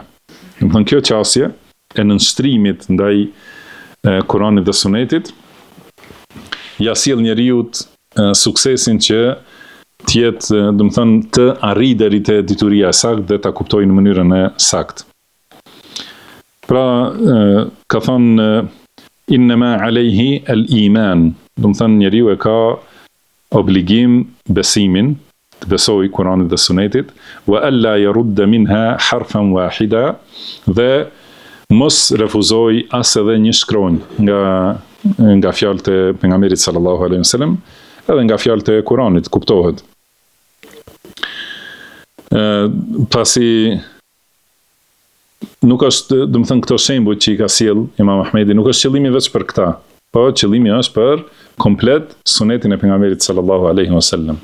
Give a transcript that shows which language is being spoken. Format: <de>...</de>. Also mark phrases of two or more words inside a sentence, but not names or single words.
<sq>Do të thënë kjo qasje e nënshtrimit ndaj Kuranit dhe Sunetit ja sjell njeriu suksesin që të jetë, do të thënë, të arrijë deri te dituria e saktë dhe ta kuptojë në mënyrën e saktë. Pra, ka thënë</sq> <ar>إنما عليه الإيمان,</ar> <sq>do të thënë njeriu e ka obligim besimin, të besojë Kuranit dhe Sunetit,</sq> <ar>وألا يرد منها حرفا واحدا,</ar> <sq>dhe mos refuzoj as edhe një shkronjë nga fjalët e pejgamberit</sq> <ar>صلى الله عليه وسلم,</ar> <sq>edhe nga fjalët e Kuranit, kuptohet. Pasi nuk është, do të thënë këto shembuj që i ka sjell Imam Ahmedi, nuk është qëllimi vetëm për këta, po qëllimi është për komplet sunetin e pejgamberit</sq> <ar>صلى الله عليه وسلم.</ar>